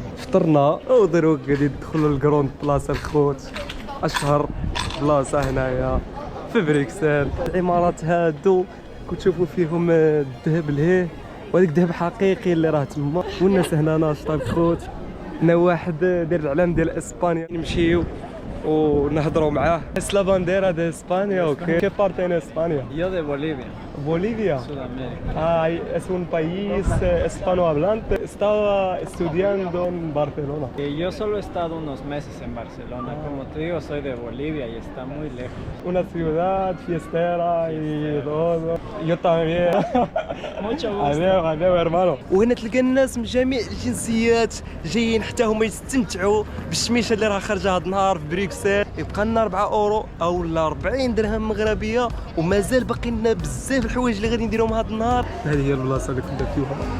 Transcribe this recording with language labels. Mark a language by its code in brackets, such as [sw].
[ar] فطرنا ودروك قاعدين ندخلوا للكروند بلاصه الخوت، اشهر بلاصه هنايا في بريكسل. العمارات هادو كتشوفوا فيهم الذهب الهيه، وهذاك الذهب حقيقي اللي راه تما، والناس هنا ناشطه الخوت. هنا واحد داير العلم ديال اسبانيا، نمشيو ونهضروا معاه. [es] Es la bandera de España o qué? ¿Qué parte en España? Yo de Bolivia, Bolivia. Sudamérica. Es un país hispanohablante. Estaba estudiando en Barcelona. Yo solo he estado unos meses en Barcelona. Como te digo, soy de Bolivia y está muy lejos. Una ciudad fiestera y todo. Yo también. Mucho gusto. Adiós, hermano. [ar] وهنا تلقى الناس من جميع الجنسيات جايين حتى هما يستمتعوا بالشميشه اللي راه خارجه هذا النهار في بريكسل. يبقى لنا 4 اورو او 40 درهم مغربيه، ومازال باقي لنا بزاف الحوايج اللي غادي نديروهم هذا النهار. هذه هي البلاصه اللي كنا فيها.